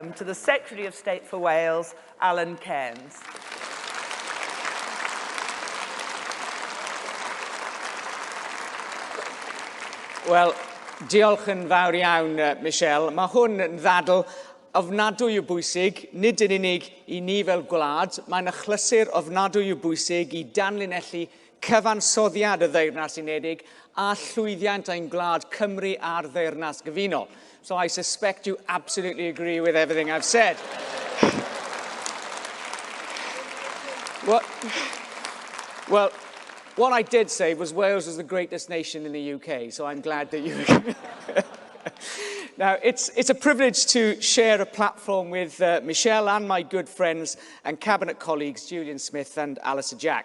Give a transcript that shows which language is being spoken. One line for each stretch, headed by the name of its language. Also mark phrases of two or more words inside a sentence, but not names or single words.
English: To the Secretary of State for Wales, Alun Cairn.
Welsh: Wel, diolch yn fawr iawn, Michelle. Mae hwn yn ddadl ofnadwy o bwysig, nid yn unig i ni fel gwlad, mae'n achlysur ofnadwy o bwysig i danlinellu cyfansoddiad y Ddeyrnas Unedig a llwyddiant ein gwlad Cymru a'r Ddeyrnas Gyfunol.
English: So I suspect you absolutely agree with everything I've said. Well, what I did say was Wales is the greatest nation in the UK, so I'm glad that you agree. Now, it's a privilege to share a platform with Michelle and my good friends and cabinet colleagues, Julian Smith and Alistair Jack.